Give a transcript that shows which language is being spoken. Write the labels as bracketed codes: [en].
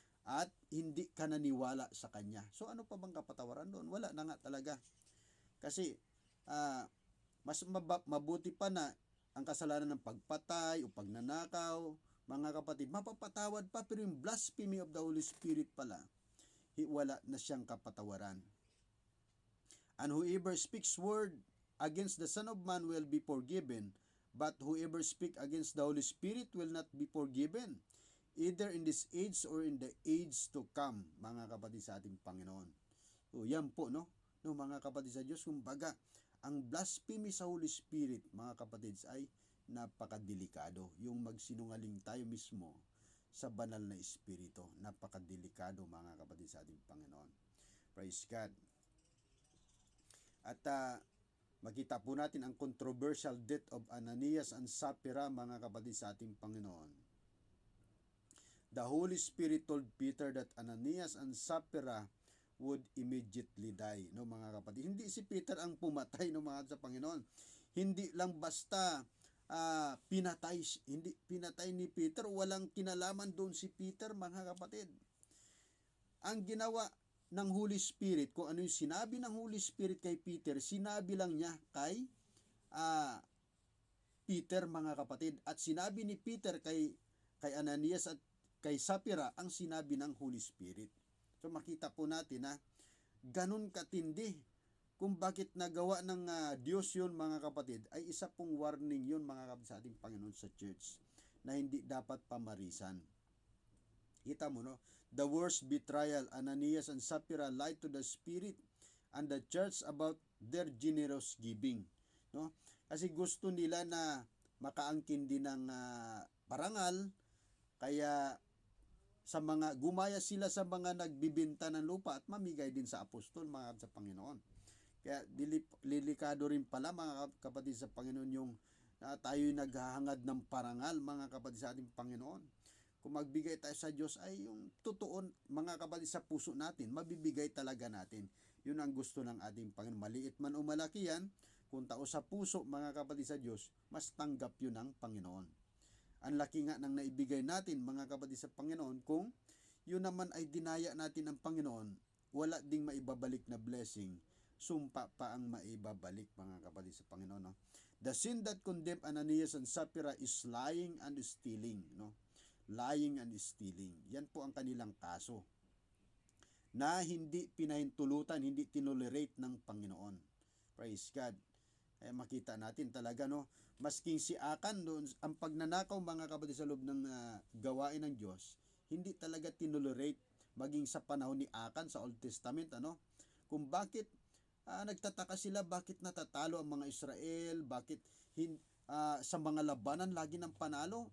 [tl] At hindi ka naniwala sa Kanya. So ano pa bang kapatawaran doon? Wala na nga talaga. Kasi mas mabuti pa na ang kasalanan ng pagpatay o pagnanakaw, mga kapatid, mapapatawad pa, pero yung blasphemy of the Holy Spirit pala, wala na siyang kapatawaran. [en] And whoever speaks word against the Son of Man will be forgiven, but whoever speak against the Holy Spirit will not be forgiven, either in this age or in the age to come, mga kapatid sa ating Panginoon. [tl] So yan po, no, mga kapatid sa Diyos, kumbaga, ang blasphemy sa Holy Spirit, mga kapatid, ay napakadelikado. Yung magsinungaling tayo mismo sa banal na Espiritu, napakadelikado, mga kapatid sa ating Panginoon. Praise God. At makita po natin ang controversial death of Ananias and Sapphira, mga kapatid sa ating Panginoon. [en] The Holy Spirit told Peter that Ananias and Sapphira would immediately die, no, mga kapatid. [tl] Hindi si Peter ang pumatay, no, mga sa Panginoon. Hindi lang basta pinatay ni Peter, walang kinalaman doon si Peter, mga kapatid. Ang ginawa ng Holy Spirit, kung ano yung sinabi ng Holy Spirit kay Peter, sinabi lang niya kay Peter, mga kapatid. At sinabi ni Peter kay Ananias at kay Sapphira ang sinabi ng Holy Spirit. So makita po natin na ganun katindi kung bakit nagawa ng Diyos yun, mga kapatid, ay isa pong warning yun, mga kapatid, sa ating Panginoon sa church na hindi dapat pamarisan. Kita mo, no? [en] The worst betrayal, Ananias and Sapphira lied to the Spirit and the church about their generous giving, no? [tl] Kasi gusto nila na makaangkin din ng parangal, kaya gumaya sila sa mga nagbibinta ng lupa at mamigay din sa apostol, mga kapatid sa Panginoon. Kaya delikado rin pala, mga kapatid sa Panginoon, yung tayo'y naghahangad ng parangal, mga kapatid sa ating Panginoon. Kung magbigay tayo sa Diyos ay yung totoo, mga kapatid, sa puso natin, mabibigay talaga natin. Yun ang gusto ng ating Panginoon. Maliit man o malaki yan, kung tao sa puso, mga kapatid sa Diyos, mas tanggap yun ng Panginoon. Ang laki nga ng naibigay natin, mga kapatid sa Panginoon, kung yun naman ay dinaya natin ng Panginoon, wala ding maibabalik na blessing, sumpa pa ang maibabalik, mga kapatid sa Panginoon, no? [en] The sin that condemned Ananias and Sapphira is lying and stealing, no? Lying and stealing. [tl] Yan po ang kanilang kaso, na hindi pinahintulutan, hindi tinolerate ng Panginoon. Praise God. Kaya makita natin talaga, no, masking si Akan doon, ang pagnanakaw, mga kapatid, sa loob ng gawain ng Diyos, hindi talaga tinolerate, maging sa panahon ni Akan sa Old Testament, ano, kung bakit nagtataka sila, bakit natatalo ang mga Israel, bakit sa mga labanan lagi ng panalo.